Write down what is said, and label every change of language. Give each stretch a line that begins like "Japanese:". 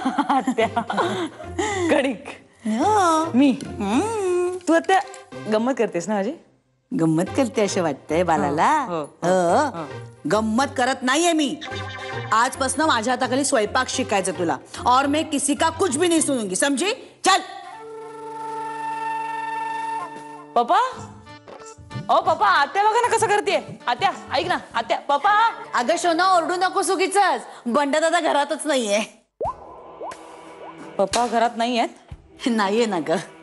Marathi: आत्या कणिक मी तू आता गंमत करतेस ना माझी? गंमत करते असं वाटतंय बालाला. गंमत करत नाहीये मी. आजपासून माझ्या हाताखाली स्वयंपाक शिकायचं तुला.
Hindi: और मैं किसी का कुछ भी नहीं सुनूंगी, समझी?
Marathi: चल. पप्पा ओ पप्पा, आत्या बघा ना कसं करते. आत्या ऐक ना. आत्या पप्पा. अगं शोना ओरडू नको चुकीच. बंड दादा घरातच नाहीये. पप्पा घरात नाही आहेत? नाहीये ना ग.